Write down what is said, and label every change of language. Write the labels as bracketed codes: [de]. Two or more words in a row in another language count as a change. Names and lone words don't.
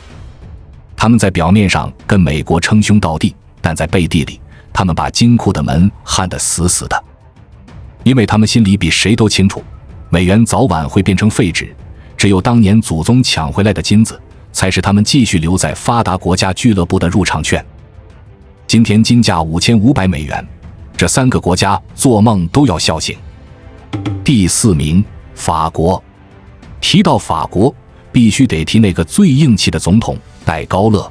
[zh] 他們在表面上跟美國称兄道弟，但在背地裡，他們把金庫的門焊得死死的，因為他們心裡比誰都清楚，美元早晚会变成廢紙，只有當年祖宗搶回來的金子，才是他們繼續留在發達國家俱樂部的入場券。今天金價$5500，這3個國家做夢都要笑醒。第4名，法國。提到法國，必須得提那個最硬氣的總統戴高樂。